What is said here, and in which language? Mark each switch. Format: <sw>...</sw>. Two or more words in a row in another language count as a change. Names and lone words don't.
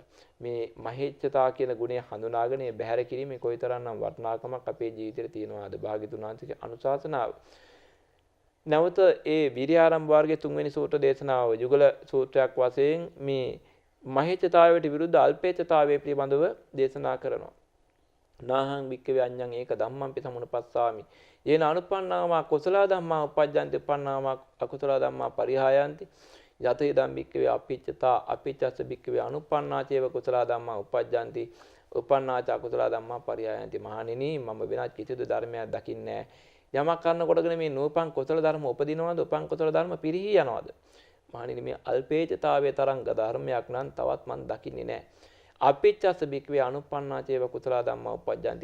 <si>මේ මහේච්ඡතා කියන ගුණය හඳුනාගෙන බැහැර කිරීමේ කොයිතරම්නම් වටිනාකමක් අපේ ජීවිතේට තියෙනවද භාග්‍යතුන් වහන්සේගේ අනුශාසනාව. නැවත ඒ විරියාරම්භ වර්ගයේ 3 වෙනි සූත්‍ර දේශනාව යුගල සූත්‍රයක් වශයෙන් මේ මහේච්ඡතාවයට විරුද්ධ අල්පේච්ඡතාවය පිළිබඳව දේශනා කරනවා.</si> <pi>නාහං භික්ඛවේ අඤ්ඤං ඒක ධම්මං සමුප්පස්සාමි. යේන අනුපන්නාම කුසල ධම්මා උපජ්ජන්ති උපන්නාම අකුසල ධම්මා පරිහායන්ති. යතේ ධම් භික්ඛවේ අපිච්ඡතා අපිච්ඡස්ස භික්ඛවේ අනුපන්නාචේව කුසල ධම්මා උපජ්ජන්ති උපන්නාච අකුසල ධම්මා පරිහායන්ති.</pi> <si>මහණෙනි මම වෙනත් කිසිදු ධර්මයක් දකින්නේ නැහැ. යමක් කරනකොටගෙන මේ නූපන් කුසල ධර්ම උපදිනවද උපන් කුසල ධර්ම පිරිහි යනවද? මහණෙනි මේ අල්පේච්ඡතාවයේ තරම් ධර්මයක් නම් තවත් මන් දකින්නේ නැහැ.</si> <pi>අපිච්ඡස්ස භික්ඛවේ අනුපන්නාචේව කුසල ධම්මා උපජ්ජන්ති.</pi>